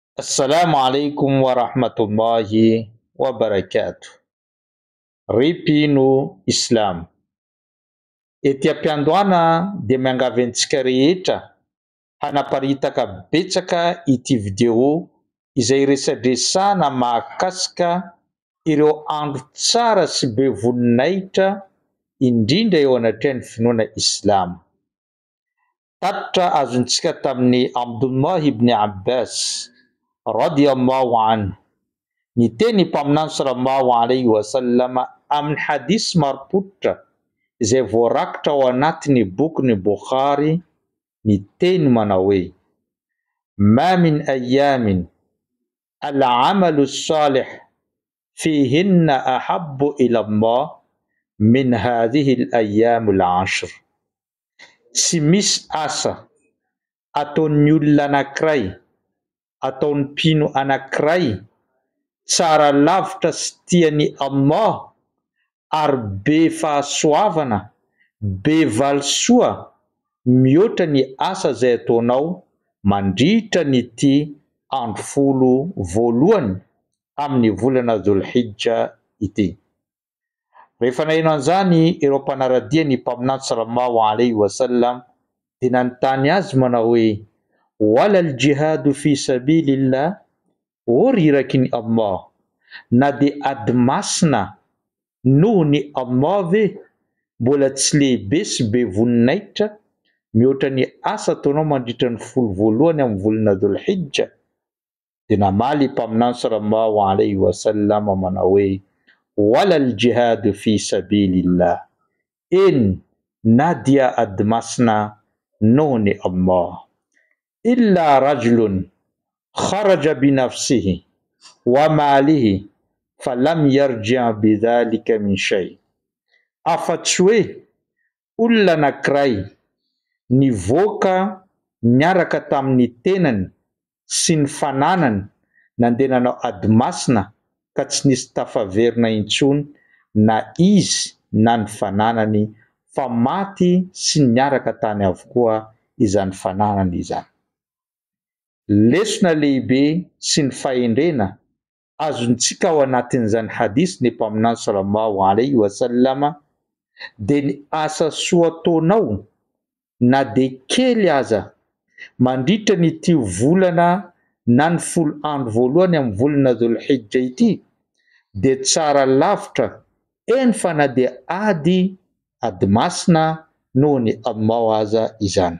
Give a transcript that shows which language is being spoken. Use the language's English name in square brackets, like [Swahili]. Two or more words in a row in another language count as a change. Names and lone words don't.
[Arabic] السلام عليكم ورحمة الله وبركاته. [Malagasy] Ripino Islam. Ety ampiandohana dia miangaventsika rehetra hanaparitaka betsaka ity video izay resadresana mahakasika ireo andro tsara sy be voninahitra indrindra eo anatrehan'ny finoana Islam. Tatitra azontsika tamin'ny Abdullah ibn Abbas [Arabic] رضي الله عنه. [Malagasy] Ny teny mpaminany [Arabic] صلى الله عليه وسلم [Malagasy] amin'ny hadis maropotra izay voarakitra ao anatin'ny boky ny Bukhari, ny teny manao hoe: [Arabic] ما من أيام العمل الصالح فيهن أحب إلى الله من هذه الأيام العشر. [Malagasy] Tsy misy asa ataon'ny olona anankiray, ataon'ny mpino anankiray tsara lavitra sy tian'ny Allah ary be fahasoavana, be valisoa mihoatra ny asa izay ataonao mandritra nyty andro folo voalohany amin'ny volana Dhul-Hijja ity. Rehefa naheno an'izany ireo mpanaradia ny mpaminany [Arabic] صلى الله عليه وسلم [Malagasy] dia nanontany azy manao hoe: [Arabic] ولا الجهاد في سبيل الله, [Malagasy] o rirakin'ny Allah, na dia ady masina noho ny Allah ve mbola tsy lehibe sy be voninahitra mihoatra ny asa ataonao mandritra ny folo voalohany amin'ny volana Dhul-Hijja? Dia namaly mpaminany [Arabic] صلى الله عليه وسلم [Malagasy] manao hoe: [Arabic] ولا الجهاد في سبيل الله, [Malagasy] eny na dia ady masina noho ny Allah, [Arabic] إلا رجل خرج بنفسه وماله فلم يرجع بذلك من شيء. [Malagasy] Afa-tsy hoe olona anankiray nivoaka niaraka tamin'ny tenany sy ny fananany nandeha nanao ady masina ka tsy nisy tafaverina intsony na izy na ny fananany, fa maty sy niaraka tany avokoa izany fananany izany. Lesona lehibe sy ny fahendrena azontsika ao anatin'izany hadis ny mpaminany [Arabic] صلى الله عليه وسلم [Malagasy] dia ny asa soa ataonao na dia kely aza mandritra nyty volana na ny folo andro voalohany amin'ny volana Dhul-Hijja ity dia tsara lavitra, eny fa na dia ady masina noho ny Allah aza izany.